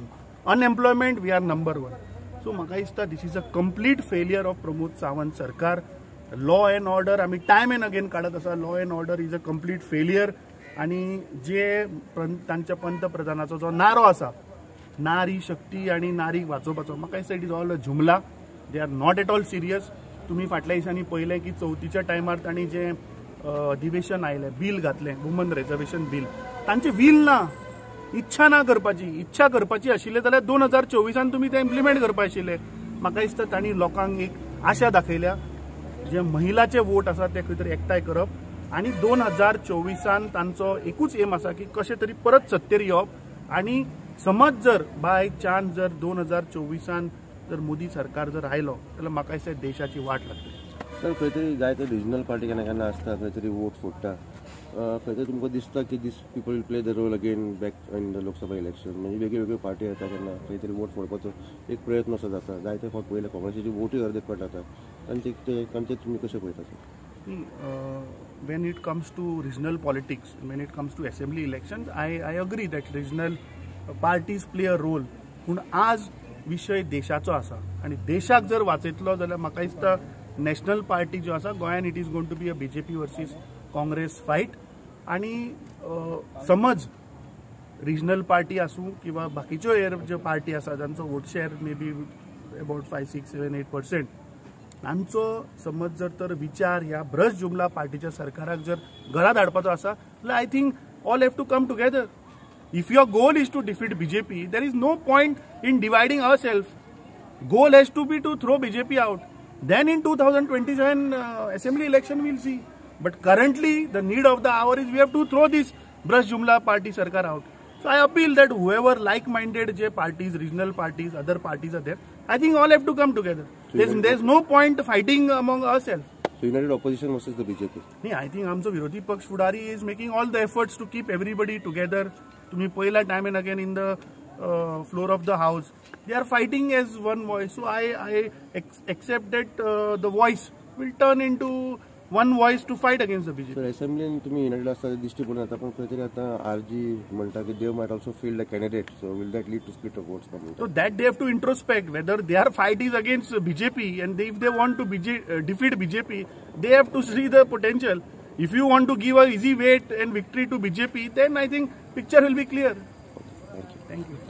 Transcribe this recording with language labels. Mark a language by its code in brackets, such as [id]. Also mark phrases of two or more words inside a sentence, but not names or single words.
[en] Unemployment we are number 1. So [kok] म्हाका दिसता [en] this is a complete failure of Pramod Sawant sarkar. law and order आमी time and again [kok] काडत आसा. [en] law and order is a complete failure. [kok] आणि जे तांच्या पंतप्रधानाचो जो नारो आसा, नारी शक्ती आणि नारीक वाचोवपाचो, म्हाका दिसता [en] it is all a jumla. they are not at all serious. [kok] तुम्ही फाटल्या दिसांनी पळयलें की चवथीच्या टायमार तांणी जे अधिवेशन आयलें, बील घातलें, [en] women reservation bill, [kok] तांचे वील ना, इच्छा ना करपाची. इच्छा करपाची आशिल्ले जाल्यार 2024 तुम्ही ते इम्प्लिमेंट करपाक आशिल्ले. म्हाका दिसता तांणी लोकांक एक आशा दाखयल्या, जे महिलाचे वोट आसा ते खंय तरी एकठांय करप, आणि 2024 तांचो एकूच एम आसा की कशें तरी परत सत्तेर येवप. आणि समज जर [en] by chance [kok] जर 2024 जर मोदी सरकार जर आयलो जाल्यार म्हाका दिसता देशाची वाट लागतली. सर, खंय तरी जायते [en] regional party [kok] केन्ना केन्ना आसता, खंय तरी वोट फोडटा. खंय तरी तुमकां दिसता की [en] these people will play the role again back in the Lok Sabha election? [kok] म्हणजे वेगळ्यो पार्टी येता केन्ना खंय तरी वोट फोडपाचो एक प्रयत्न असो जाता. जायते फावट पयले काँग्रेसीची वोटूय अर्दे कट जाता. तांचे तुमी कशें पळयता सर? [en] When it comes to regional politics, when it comes to assembly elections, I agree that regional parties play a role. [kok] पूण आज विषय देशाचो आसा आणि देशाक जर वाचयतलो जाल्यार म्हाका दिसता [en] national party [kok] ज्यो आसा गोंयान [en] it is going to be a BJP versus Congress fight. [kok] आणि समज [en] regional party [kok] आसूं किंवा बाकीच्यो ज्यो पार्टी आसा जांचो [en] vote share may be about 5, 6, 7, 8%, [kok] तांचो समज जर तर विचार ह्या भ्रष्ट जुमला पार्टीच्या सरकाराक जर घरा धाडपाचो आसा जाल्यार [en] I think all have to come together. If your goal is to defeat BJP, there is no point in dividing ourselves. Goal has to be to throw BJP out. Then in 2027 assembly election we'll see. But currently the need of the hour is we have to throw this [kok] भ्रष्ट जुमला [en] party sarkar out. So I appeal that whoever like-minded parties, regional parties, other parties are there, I think all have to come together. There's no point fighting among ourselves. So united opposition versus the BJP. Nee, I think [kok] आमचो विरोधी पक्ष फुडारी [en] is making all the efforts to keep everybody together. [kok] तुम्ही पहिला [en] time and again in the floor of the house. They are fighting as one voice. So I accept that the voice will turn into one voice to fight against the BJP. [kok] सर असेंब्लीन तुम्ही युनायटेड असता दिश्टी पडून येता पण खंय तरी आतां RG म्हणटा की [en] they might also field a candidate so will that lead to split of votes So that they have to introspect whether their fight is against BJP, and if they want to defeat BJP, they have to see the potential. If you want to give a easy weight and victory to BJP, then I think picture will be clear. Thank you.